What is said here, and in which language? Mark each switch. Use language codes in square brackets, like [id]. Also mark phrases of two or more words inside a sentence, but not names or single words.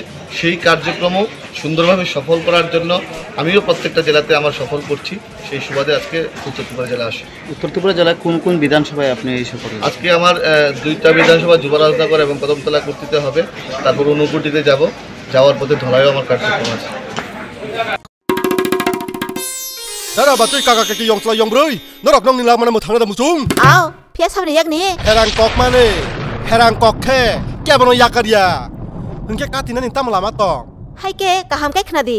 [bn] সেই কার্যক্রমও সুন্দরভাবে সফল করার জন্য আমিও প্রত্যেকটা জেলাতে আমার সফল করছি। সেই সুবাদে আজকে উত্তর ত্রিপুরা জেলা আসে। উত্তর ত্রিপুরা জেলায় কোন কোন বিধানসভায় আপনি এই সফর? আজকে আমার 2টা বিধানসভা যুবরাজনগর এবং কদমতলা কুর্তিতে হবে। তারপর অনুকুটিতে যাব, যাওয়ার পথে ধলাইও আমার কার্যক্রম আছে। [trp] Dara batui kakak kaki yong sela yong broi, norok nong nila mana mutang ada musung. Ao, pia sabri yak ni. Herang kok mane, herang kok ke, kya bono yakaria. Hingke katina ninta melama tong. Hai ke kaham ke khnadi.